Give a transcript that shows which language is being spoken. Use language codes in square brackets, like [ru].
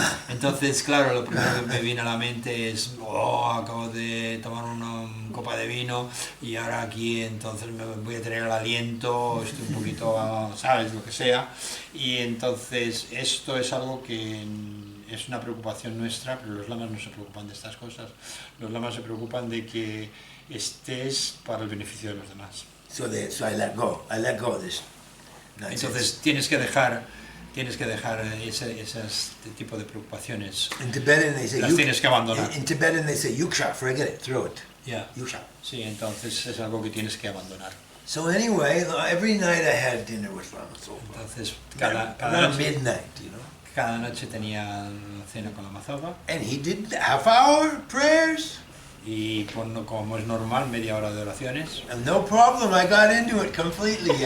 [es] Entonces, claro, lo primero que me viene a la mente es, acabo de tomar una copa de vino y ahora aquí entonces me voy a tener el aliento, estoy un poquito, ¿sabes? Lo que sea. Y entonces esto es algo que es una preocupación nuestra, pero los lamas no se preocupan de estas cosas. Los lamas se preocupan de que estés para el beneficio de los demás. [en] So I let go of this nonsense. [es] Entonces tienes que dejar ese tipo de preocupaciones. [en] In Tibetan they say, [es] las tienes que abandonar. [en] In Tibetan they say, yuksha, forget it, throw it. Yeah. [bo] Yuksha. [es] Sí, entonces es algo que tienes que abandonar. [en] So anyway, every night I had dinner with Lama Zopa. [es] Entonces [en] Around midnight, you know. [es] Cada noche tenía cena con Lama Zopa. [en] And he did half-hour prayers. [es] Y como es normal, media hora de oraciones. [en] And no problem, I got into it completely.